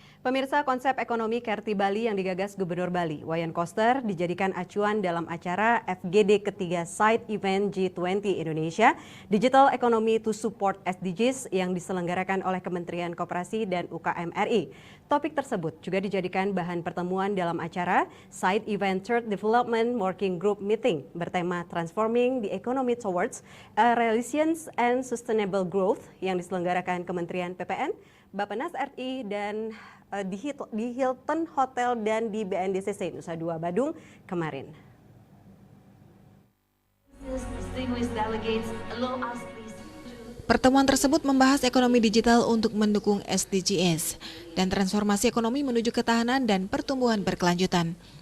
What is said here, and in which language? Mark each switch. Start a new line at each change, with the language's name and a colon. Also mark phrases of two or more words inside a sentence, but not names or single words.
Indonesian: Pemirsa, konsep ekonomi Kerti Bali yang digagas Gubernur Bali, Wayan Koster, dijadikan acuan dalam acara FGD ketiga
English: Side Event
Indonesian: G20 Indonesia,
English: Digital Economy to Support SDGs
Indonesian: yang diselenggarakan oleh Kementerian Koperasi dan UKM RI. Topik tersebut juga dijadikan bahan pertemuan dalam acara
English: Side Event Third Development Working Group Meeting
Indonesian: bertema
English: Transforming the Economy Towards a Resilient and Sustainable Growth
Indonesian: yang diselenggarakan Kementerian PPN, Bappenas RI dan di Hilton Hotel dan di BNDCC Nusa Dua Badung kemarin. Pertemuan tersebut membahas ekonomi digital untuk mendukung SDGs dan transformasi ekonomi menuju ketahanan dan pertumbuhan berkelanjutan.